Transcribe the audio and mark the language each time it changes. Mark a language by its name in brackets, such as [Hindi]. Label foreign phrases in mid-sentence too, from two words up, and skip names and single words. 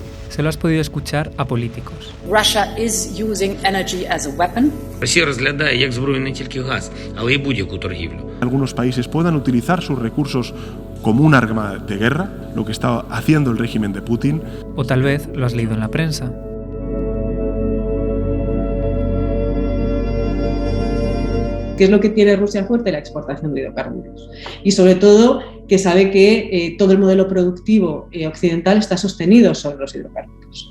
[Spanish] se lo has podido escuchar a políticos. [English] Russia is using energy as a weapon. [Ukrainian] Росія розглядає як зброю не тільки газ, але й будь-яку торгівлю. [Spanish] Algunos países puedan utilizar sus recursos como un arma de guerra, lo que está haciendo el régimen de Putin. O tal vez lo has leído en la prensa. ¿Qué es lo que tiene Rusia fuerte? La exportación de hidrocarburos. Y sobre todo que sabe que todo el modelo productivo occidental está sostenido sobre los hidrocarburos.